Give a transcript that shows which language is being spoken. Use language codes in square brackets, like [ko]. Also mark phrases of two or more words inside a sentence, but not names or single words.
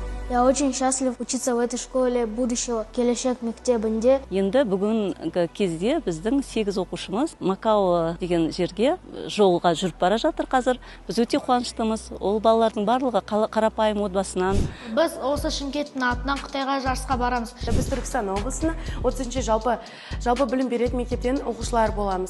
[ru] Я очень счастлив учиться в этой школе будущего [kk] келешек мектебінде. Енді бүгінгі кезде біздің 8 оқушымыз Макао деген жерге жолға жүріп бара жатыр қазір. Біз өте қуаныштымыз. Ол балалардың барлығы қарапайым отбасынан. Біз осы Шымкенттің атынан Қытайға жарысқа барамыз. Біз Түркістан облысына 30-ші жалпы білім беретін мектептен оқушылар боламыз.